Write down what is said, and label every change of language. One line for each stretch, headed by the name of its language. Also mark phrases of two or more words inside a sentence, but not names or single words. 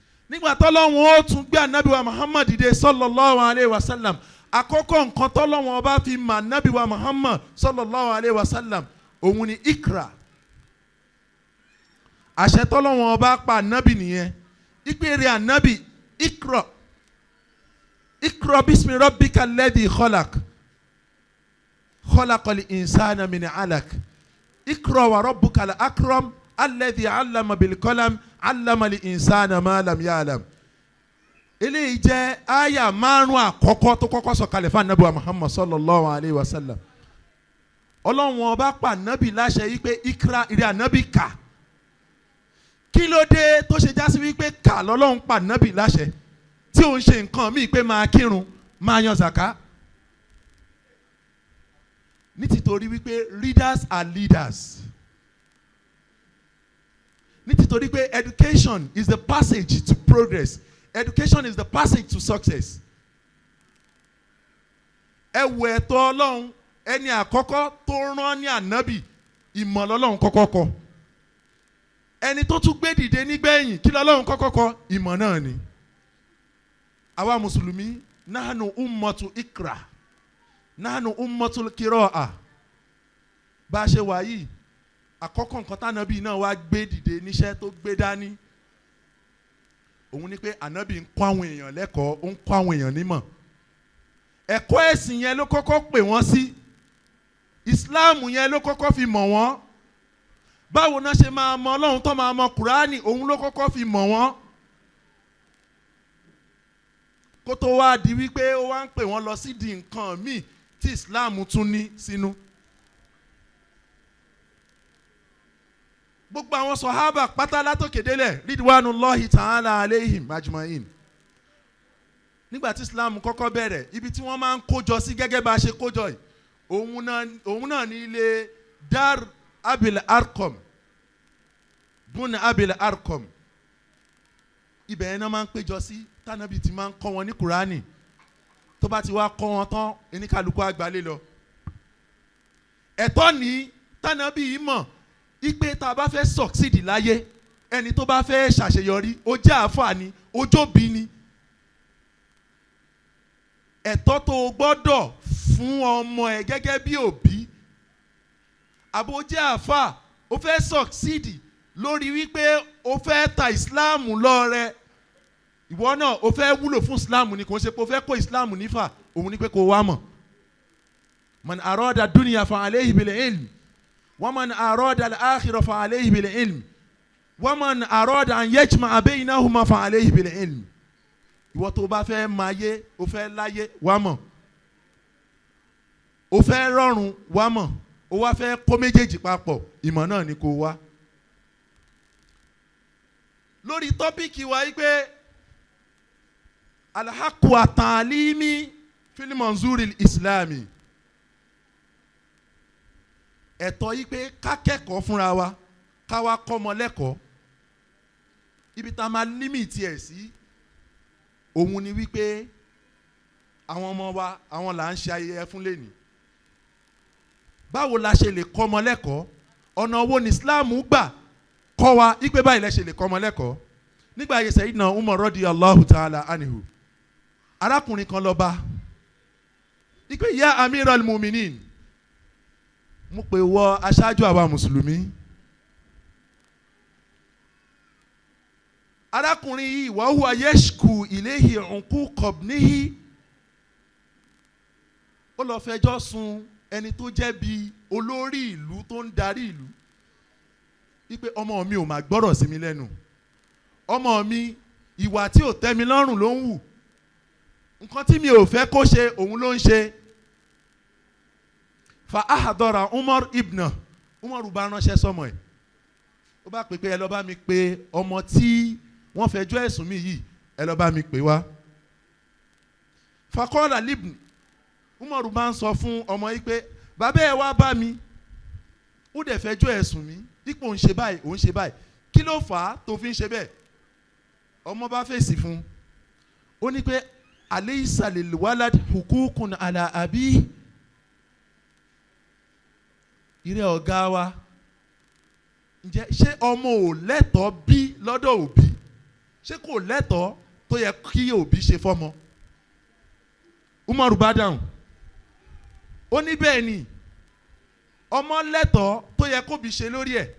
Yoruba: nígbà tọ́lọ́run ó tún gbé ànábì wa Muhammad dìde
Arabic: صلى الله عليه وسلم,
Yoruba: àkọ́kọ́ nǹkan tọ́lọ́run ọba fi mà ànábì wa Muhammad
Arabic: صلى الله عليه وسلم
Yoruba: òun ni ikra. àṣẹ tọ́lọ́run ọba pa ànábì nìyẹn, ìpèrè ànábì ikra,
Arabic: اقرأ باسم ربك الذي خلق خلق الإنسان من علق اقرأ وربك الأكرم الذي علم بالقلم علم الإنسان ما لم يعلم.
Yoruba: eléyìí jẹ́ àyà márùn àkọ́kọ́ tó kọ́kọ́ sọ̀kalẹ̀ fún ànábì wa Muhammad
Arabic: صلى الله عليه وسلم.
Yoruba: ọlọ́run ọba pa ànábì láṣẹ yìí pé ikra, ìrẹ́ ànábì kà. kí ló dé tó ṣe já sí wípé kà lọ́lọ́run pa ànábì láṣẹ tí òun ṣe nǹkan míì pé máa kírun máa yan zaka? nítorí wípé
English: readers are leaders.
Yoruba: nítorí pé
English: education is the passage to progress. Education is the passage to success.
Yoruba: ẹ wo ẹ̀tọ́ ọlọ́run, ẹni àkọ́kọ́ tó rán ní ànábì ìmọ̀ lọ́lọ́run kọ́kọ́ kọ́. ẹni tó tún gbé dìde nígbẹ̀yìn kí lọ́lọ́run kọ́kọ́ kọ́? ìmọ̀ náà ni. àwa mùsùlùmí
Arabic: نحن أمة اقرأ نحن أمة القراءة.
Yoruba: bá a ṣe wà yìí, àkọ́kọ́ nǹkan tánàbí náà wá gbé dìde níṣẹ́ tó gbé dání òun ni pé ànábì ń kọ́ àwọn èèyàn lẹ́kọ̀ọ́, ó ń kọ́ àwọn èèyàn nímọ̀. ẹ̀kọ́ ẹ̀sìn yẹn ló kọ́kọ́ pè wọ́n sí, ìsìláàmù yẹn ló kọ́kọ́ fi mọ̀ wọ́n. báwo náà ṣe máa mọ ọlọ́run tó máa mọ kùránì, òun ló kọ́kọ́ fi mọ̀ wọ́n. kó tó wá di wípé ó wá ń pè wọ́n lọ sí di nǹkan míì tí ìsìláàmù tún ní sínú. gbogbo àwọn sọ̀hábà pátá látòkè délẹ̀
Arabic: رضوان الله تعالى عليهم أجمعين.
Yoruba: nígbà tí islam kọ́kọ́ bẹ̀rẹ̀, ibi tí wọ́n máa ń kójọ sí gẹ́gẹ́ bá a ṣe kójọ yìí, òun náà ní ilé
Arabic: دار أبي الأرقم بن أبي الأرقم.
Yoruba: ibẹ̀ yẹn náà máa ń péjọ sí, tánàbì tí máa ń kọ́ wọn ní kùránì. tó bá ti wá kọ́ wọn tán, oníkálukú àgbálẹ̀ lọ. ẹ̀tọ́ ní tánàbì yìí mọ̀ ipe tá a bá fẹ́ succeed láyé, ẹni tó bá fẹ́ ṣàṣeyọrí, ó jẹ́ àáfàá ni, ó jóbi ni. ẹ̀tọ́ tó o gbọ́dọ̀ fún ọmọ ẹ gẹ́gẹ́ bí òbí, àbò jẹ́ àáfàá, ó fẹ́ succeed lórí wípé ó fẹ́ ta Islam lọ́rẹ, ìwọ náà ó fẹ́ wúlò fún Islam ni, kò ń ṣe pé ó fẹ́ kó Islam nífà, òun ni pé kó wá mọ̀.
Arabic: من أراد الدنيا فعليه بالعلم ومن أراد الآخرة فعليه بالعلم ومن أراد أن يجمع بينهما فعليه بالعلم.
Yoruba: ìwọ tó bá fẹ́ máa yé, o fẹ́ láyé, wá mọ̀. o fẹ́ rọrùn, wá mọ̀. o wá fẹ́ kó méjèèjì papọ̀, ìmọ̀ náà ni kó wá. lórí tọ́píìkì wa yìí pé
Arabic: الحق التعليم في المنظور الإسلامي.
Yoruba: ẹ̀tọ́ yìí pé ká kẹ́kọ̀ọ́ fúnra wa, ká wá kọ́ ọmọ lẹ́kọ̀ọ́. ibi tá a máa límìtì ẹ̀ sí òun ni wípé àwọn ọmọ wa, àwọn là ń ṣe ayẹyẹ fún lẹ́nìí. báwo la ṣe lè kọ́ ọmọ lẹ́kọ̀ọ́? ọ̀nà wo ni Islam gbà kọ́ wa wípé báyìí lẹ ṣe lè kọ́ ọmọ lẹ́kọ̀ọ́? nígbà ayé Sayyidina Umar
Arabic: رضي الله تعالى عنه,
Yoruba: arákùnrin kan lọ bá wípé
Arabic: يا أمير المؤمنين,
Yoruba: mo pè wọ aṣáájú àwa mùsùlùmí. arákùnrin yìí
Arabic: وهو يشكو إليه عقوق ابنه,
Yoruba: ó lọ fẹjọ́ sùn ẹni tó jẹ́ bí olórí ìlú tó ń darí ìlú wípé ọmọ mi ò máa gbọ́rọ̀ sí mi lẹ́nu, ọmọ mi ìwà tí ò tẹ́ mi lọ́rùn ló ń hù, nǹkan tí mi ò fẹ́ kó ṣe òun ló ń ṣe.
Arabic: فأحضر عمر ابنه,
Yoruba: Umar bá ránṣẹ́ sọmọ ẹ̀, ó bá pè pé ẹ lọ bá mi pè ọmọ tí wọ́n fẹjọ́ ẹ̀sùn mi yìí, ẹ lọ bá mi pè wá.
Arabic: فقال لابنه,
Yoruba: Umar bá ń sọ fún ọmọ yìí pé bàbá ẹ wá bá mi, ó dẹ̀ fẹjọ́ ẹ̀sùn mi dípò ń ṣe báyìí, òun ṣe báyìí, kí ló fà á tó fi ń ṣe bẹ́ẹ̀? ọmọ bá fèsì fún, ó ní pé
Arabic: أليس للولد حقوق على أبيه.
Yoruba: ìrẹ́ ọ̀gá wa, ǹjẹ́ ṣé ọmọ ò lẹ́tọ̀ọ́ bí lọ́dọ̀ òbí? ṣé kò lẹ́tọ̀ọ́ tó yẹ kí òbí ṣe fọ́mọ? Umaru bá dáhùn ó ní bẹ́ẹ̀ ni ọmọ lẹ́tọ̀ọ́ tó yẹ kóbi ṣe lórí ẹ̀.